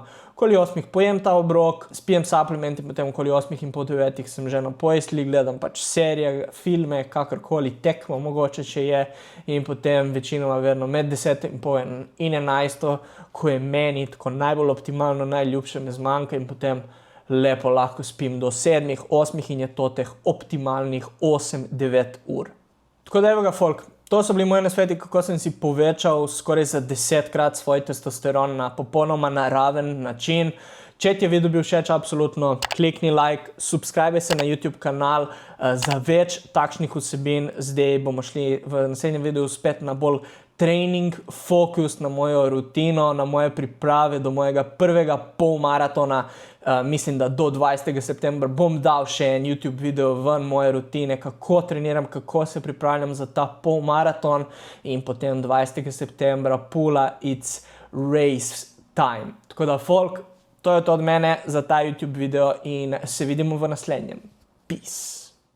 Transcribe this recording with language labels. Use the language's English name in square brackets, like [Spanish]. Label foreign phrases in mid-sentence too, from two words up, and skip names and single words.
[Slovenian] Okoli 8 pojem ta obrok, spijem suplementi, potem okoli 8:30 sem že na postelji, gledam pač serije, filme, kakorkoli, tekmo mogoče, če je, in potem večinoma vedno med 10:30 in 11, ko je meni tako najbolj optimalno, najljubše me zmanjka in potem lepo lahko spim do 7, 8 in je to teh optimalnih 8-9 ur. Tako da evo ga, folk, to so bili moji nasveti, kako sem si povečal skoraj za 10-krat svoj testosteron na popolnoma naraven način. Če ti je video bil všeč, absolutno klikni like, subscribe se na YouTube kanal za več takšnih vsebin. Zdaj bomo šli v naslednjem videu spet na bolj trening, fokus na mojo rutino, na moje priprave do mojega prvega polmaratona. Mislim, da do 20. septembra bom dal še en YouTube video ven moje rutine, kako treniram, kako se pripravljam za ta polmaraton in potem 20. septembra pula, [English] it's race time. [Slovenian] Tako da, folk, to je to od mene za ta YouTube video in se vidimo v naslednjem. Peace.